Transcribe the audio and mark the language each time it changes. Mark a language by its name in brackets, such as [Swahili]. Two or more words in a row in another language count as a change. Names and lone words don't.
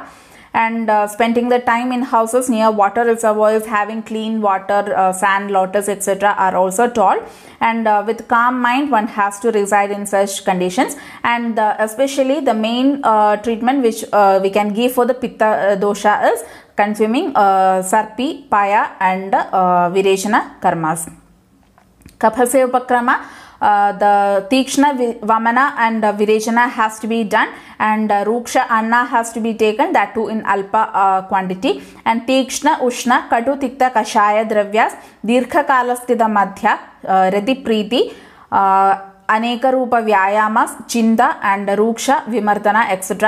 [English] And spending the time in houses near water reservoirs having clean water, sand, lotus, etc. are also told. And with calm mind one has to reside in such conditions. And especially the main treatment which we can give for the Pitta dosha is consuming Sarpi, Paya and [Sanskrit] विरेचन कर्म. कफस्य उपक्रम, [English] the Tikshna, Vamana and Virechana has to be done, and [Sanskrit] रूक्ष अन्न [English] has to be taken, that too in alpa quantity, and [Sanskrit] तीक्ष्ण, उष्ण, कटु, तिक्त, कषाय द्रव्य, दीर्घ कालस्थित मद्य, रति प्रीति, अनेक रूप व्यायाम, [English] Chinda and Ruksha, Vimardana, etc.